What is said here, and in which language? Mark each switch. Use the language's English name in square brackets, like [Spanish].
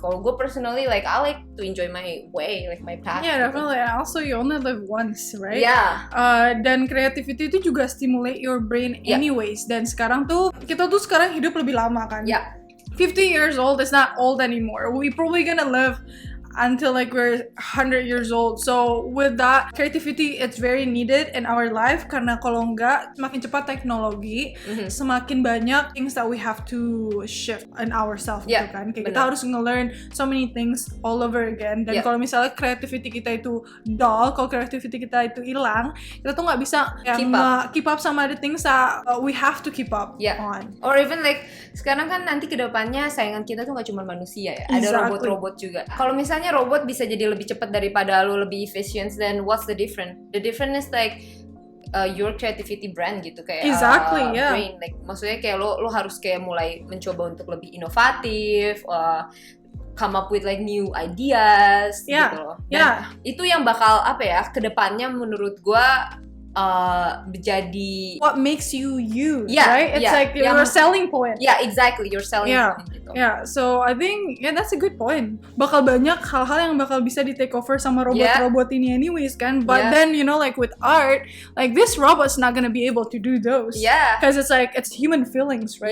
[Indonesian] Kalau gue [English] personally I like to enjoy my way, like my path. Yeah, [Indonesian] gitu. [English] definitely. And also you only live once, right? Yeah. [Indonesian] Dan [English] creativity [Indonesian] itu juga [English] stimulate your brain anyways. [Indonesian] Dan sekarang tuh kita tuh sekarang hidup lebih lama kan. [English] 50 years old is not old anymore. We probably gonna live until we're 100 years old. So with that, creativity it's very needed in our life, [Indonesian] karena kalau enggak semakin cepat teknologi, semakin banyak [English] things that we have to shift in ourselves [Indonesian] gitu kan. Kayak kita harus nge- [English] learn so many things all over again. [Indonesian] Dan kalau misalnya creativity kita itu dull, kalau creativity kita itu hilang, kita tuh nggak bisa [English] keep up [Indonesian] sama [English] the things that we have to keep up on. Or even [Indonesian] sekarang kan nanti kedepannya saingan kita tuh nggak cuma manusia ya, ada robot-robot juga. Kalau misalnya robot bisa jadi lebih cepat daripada lu, lebih efficient, [English] then what's the difference? The difference is your creativity brand [Indonesian] gitu, kayak brain, maksudnya kayak lo harus kayak mulai mencoba untuk lebih inovatif, [English] come up with new ideas [Indonesian] gitu loh. Dan itu yang bakal kedepannya menurut gua jadi [English] what makes you right? It's your selling point. Yeah, exactly, your selling point [Indonesian] gitu. [English] Yeah, so I think that's a good point. [Indonesian] Bakal banyak hal-hal yang bakal bisa di [English] take over [Indonesian] sama robot-robot ini [English] anyways [Indonesian] kan. [English] But then with art, this robot's not gonna be able to do those. Yeah. Because it's human feelings, right?